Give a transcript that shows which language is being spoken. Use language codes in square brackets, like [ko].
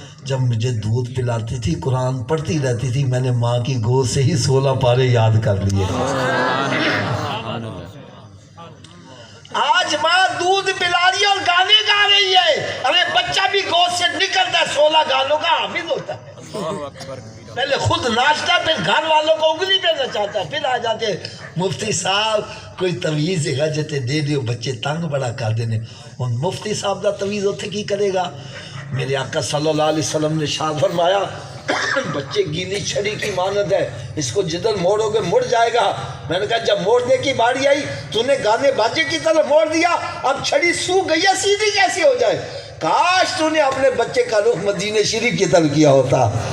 [ur] جب مجھے دودھ پلاتی تھی قرآن پڑھتی رہتی تھی میں نے ماں کی گود سے ہی 16 پارے یاد کر لیے. آج ماں دودھ پلا رہی ہے اور گانے گا رہی ہے. ارے بچہ بھی گود سے نکلتا ہے 16 گانوں کا حافظ ہوتا ہے. پہلے خود ناچتا پھر گھر والوں کو انگلی پہ نچاتا ہے. [pa] پھر آ جاتے مفتی صاحب کوئی تویز غجتے دے دیو بچے تنگ بڑا کر دینے. ان مفتی صاحب دا تویز اتھے کی کرے گا. [ur] میرے آقا صلی اللہ علیہ وسلم نے ارشاد فرمایا بچے گیلی چھڑی کی مانند ہے اس کو جدھر موڑو گے مڑ جائے گا. میں نے کہا جب موڑنے کی باری آئی تو نے گانے باجے کی طرح موڑ دیا. اب چھڑی سو گئی ہے سیدھی کیسے ہو جائے. کاش تو نے اپنے بچے کا رخ مدینہ شریف کی طرف کیا ہوتا.